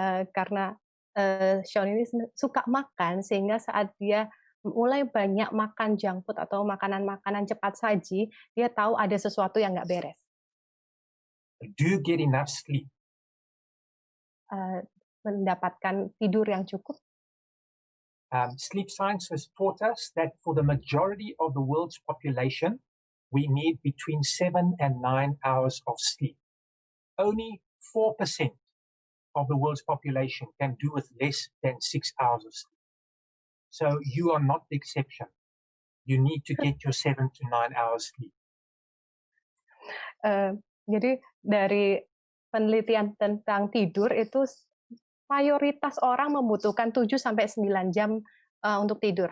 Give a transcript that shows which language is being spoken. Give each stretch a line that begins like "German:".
Indonesian: Karena Shaun ini suka makan, sehingga saat dia mulai banyak makan junk food atau makanan-makanan cepat saji, dia tahu ada sesuatu yang nggak beres.
English: Do you get enough sleep?
Indonesian: Mendapatkan tidur yang cukup.
English: Sleep science has taught us that for the majority of the world's population, we need between 7 and 9 hours of sleep. Only 4% of the world's population can do with less than 6 hours of sleep. So you are not the exception. You need to get your 7 to 9 hours sleep.
Indonesian: Jadi dari penelitian tentang tidur itu mayoritas orang membutuhkan 7 sampai 9 jam untuk tidur.